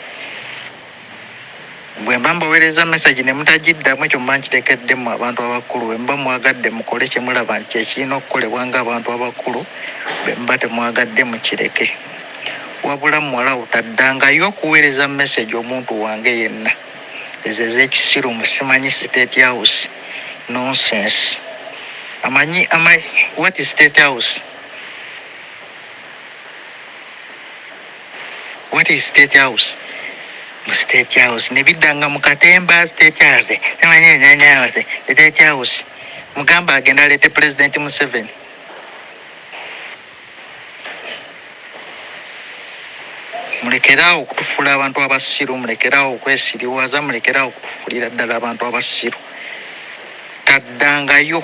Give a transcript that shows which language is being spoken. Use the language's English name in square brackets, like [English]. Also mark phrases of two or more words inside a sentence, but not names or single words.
[Ganda] Bwe mba mbaweereza message ne mutagiddamu ekyo mba nkiteekeddemu abantu abakulu. Bwe mba mwagadde mukole kye mulaba nti ekirina okukolebwa ng'abantu abakulu, bwe mba temwagadde mukireke. Wabula muwala otaddangayo okuweereza message omuntu wange yenna. Ezo ez'ekisiru musimanyi State House. [English] Nonsense. What is State House? What is State House? State House. [Ganda] Nebidanga mukatemba State House. State House. Mugamba agenda alete President Museveni. Mulekerawo okutufuula abantu abasiru, mulekerawo okwesiriwaza, mulekerawo okutufulira ddala abantu abasiru. Taddangayo.